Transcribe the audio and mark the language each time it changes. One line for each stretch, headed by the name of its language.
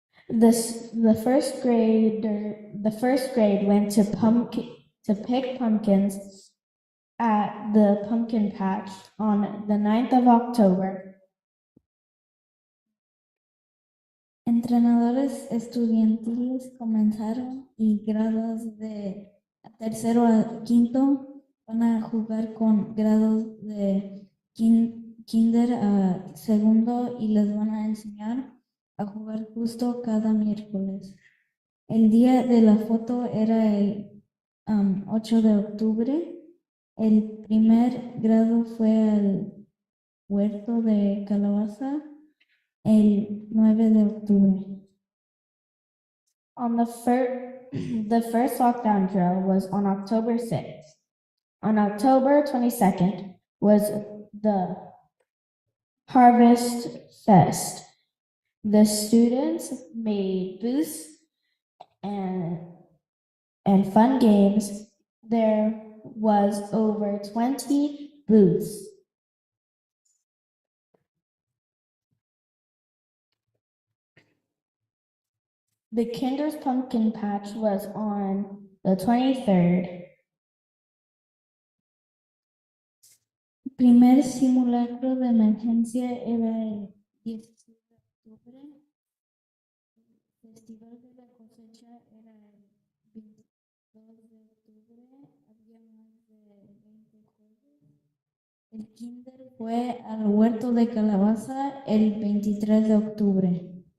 English: The first grade went to pick pumpkins at the pumpkin patch on the 9th of October.
Spanish: Entrenadores estudiantiles comenzaron y grados de tercero a quinto van a jugar con grados de kinder a segundo y les van a enseñar a jugar justo cada miércoles. El día de la foto era el 8 de octubre. El primer grado fue al huerto de calabaza el 9 de octubre.
English: The first lockdown drill was on October 6th. On October 22nd was the Harvest Fest. The students made booths and fun games. There was over 20 booths. The Kinder's Pumpkin Patch was on the 23rd.
Spanish: Primer simulacro de emergencia era el 16 de octubre. El Festival de la Cosecha era el 22 de octubre. Había más de 20 juegos. El Kinder fue al huerto de calabaza el 23 de octubre.